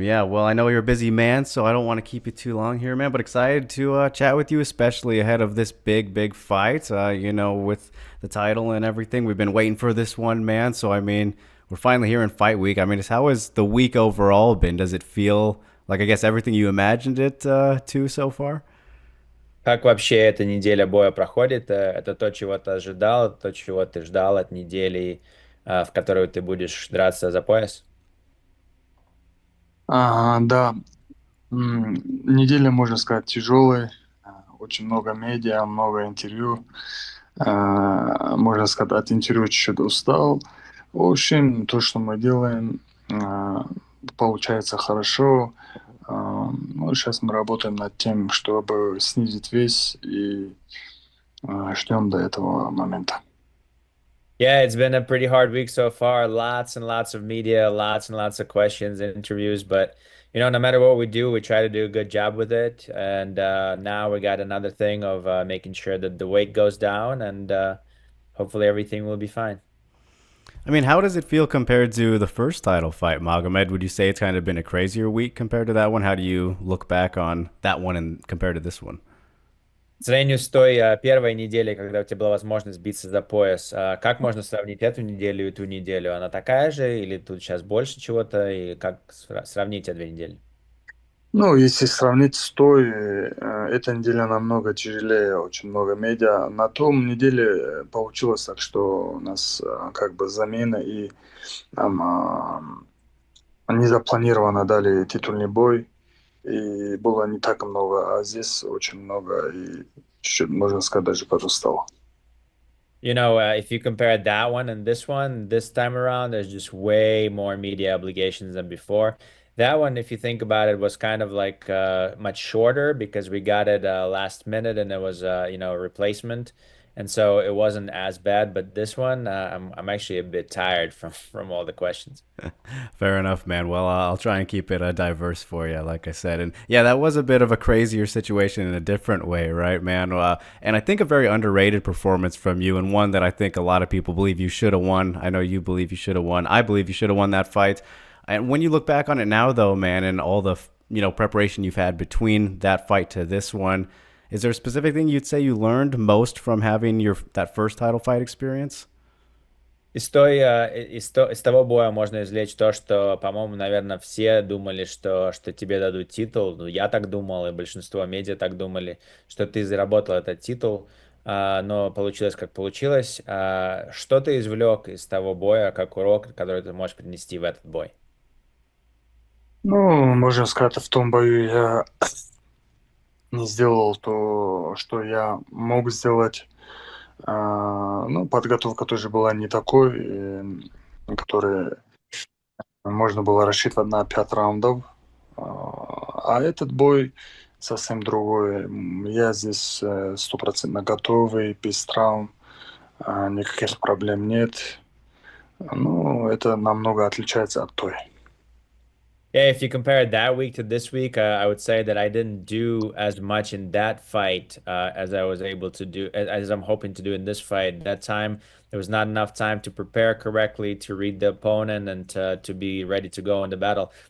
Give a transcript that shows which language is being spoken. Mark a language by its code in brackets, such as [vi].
[en] Yeah, well, I know you're a busy man, so I don't want to keep you too long here, man, but excited to chat with you, especially ahead of this big fight, with the title and everything. We've been waiting for this one, man, so I mean, we're finally here in fight week. I mean, how has the week overall been? Does it feel like, I guess, everything you imagined it to so far? [ru] Как вообще эта неделя боя проходит? Это то, чего ты ожидал, то, чего ты ждал от недели, в которую ты будешь драться за пояс? Да, неделя, можно сказать, тяжелая. Очень много медиа, много интервью. Можно сказать, от интервью чуть-чуть устал. В общем, то, что мы делаем, а, получается хорошо. Ну, сейчас мы работаем над тем, чтобы снизить вес и ждем до этого момента. [en] Yeah, it's been a pretty hard week so far. Lots and lots of media, lots and lots of questions and interviews. But, no matter what we do, we try to do a good job with it. And now we got another thing of making sure that the weight goes down and hopefully everything will be fine. I mean, how does it feel compared to the first title fight, Magomed? Would you say it's kind of been a crazier week compared to that one? How do you look back on that one and compared to this one? [ru] По сравнению с той первой неделей, когда у тебя была возможность биться за пояс, как можно сравнить эту неделю и ту неделю? Она такая же или тут сейчас больше чего-то? И как сравнить эти две недели? Ну, если сравнить с той, эта неделя намного тяжелее, очень много медиа. На том неделе получилось так, что у нас как бы замена, и нам незапланированно дали титульный бой, и было не так много, а здесь очень много, и чуть-чуть, можно сказать, даже подустал. [en] If you compare that one and this time around, there's just way more media obligations than before. That one, if you think about it, was kind of like much shorter because we got it last minute and it was a replacement, and so it wasn't as bad. But this one, I'm actually a bit tired from from all the questions. Fair enough, man. Well, I'll try and keep it diverse for you, like I said. And yeah, that was a bit of a crazier situation in a different way, right, man? And I think a very underrated performance from you, and one that I think a lot of people believe you should have won. I know you believe you should have won. I believe you should have won that fight. And when you look back on it now, though, man, and all the preparation you've had between that fight to this one, is there a specific thing you'd say you learned most from having your that first title fight experience? [ru] Из того боя можно извлечь то, что, по-моему, наверное, все думали, что тебе дадут титул. Ну, я так думал, и большинство медиа так думали, что ты заработал этот титул, но получилось, как получилось. Что ты извлек из того боя, как урок, который ты можешь принести в этот бой? Ну, можно сказать, в том бою я не сделал то, что я мог сделать. Ну, подготовка тоже была не такой, которой можно было рассчитывать на 5 раундов. А этот бой совсем другой. Я здесь стопроцентно готовый, без травм, никаких проблем нет. Ну, это намного отличается от той. [en] Yeah, if you compare that week to this week, I would say that I didn't do as much in that fight as I was able to do, as I'm hoping to do in this fight. That time, there was not enough time to prepare correctly, to read the opponent, and to be ready to go into battle.